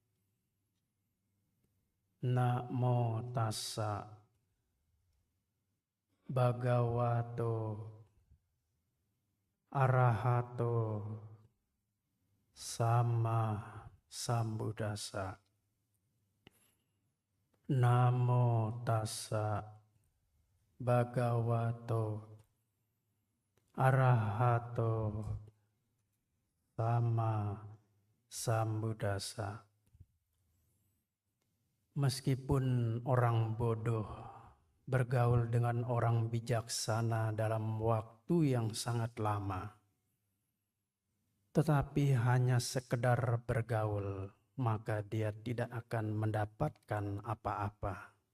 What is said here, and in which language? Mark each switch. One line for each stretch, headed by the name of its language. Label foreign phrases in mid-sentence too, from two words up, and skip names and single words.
Pali: Namo tassa Bhagavato Arahato Sama Sambuddhassa. Namo tassa Bhagavato Arahato Sama Sambuddhassa.
Indonesian: Meskipun orang bodoh bergaul dengan orang bijaksana dalam waktu yang sangat lama, tetapi hanya sekedar bergaul, maka dia tidak akan mendapatkan apa-apa.